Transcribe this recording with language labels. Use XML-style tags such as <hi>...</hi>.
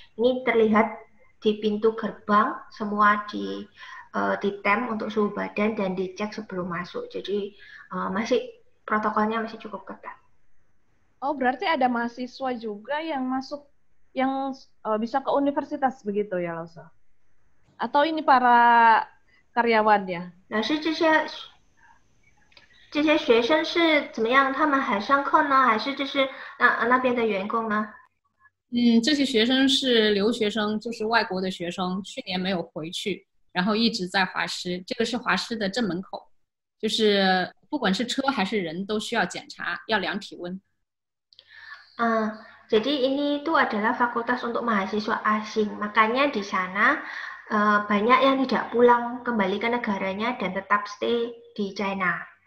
<id>Ini terlihat di pintu gerbang, semua ditem untuk suhu badan dan dicek sebelum masuk. Jadi protokolnya masih cukup ketat. Oh, berarti ada mahasiswa juga yang masuk, yang bisa ke universitas begitu ya, Lause? Atau ini para karyawannya?</id> <zh>老师，这些学生是怎么样？他们还上课呢，还是这是那边的员工呢？这些学生是留学生，就是外国的学生，去年没有回去，然后一直在华师。这个是华师的正门口，就是不管是车还是人都需要检查，要量体温。</zh> <id>Jadi ini tuh adalah fakultas untuk mahasiswa asing. Makanya di sana banyak yang tidak pulang kembali ke negaranya dan tetap stay di China.</id>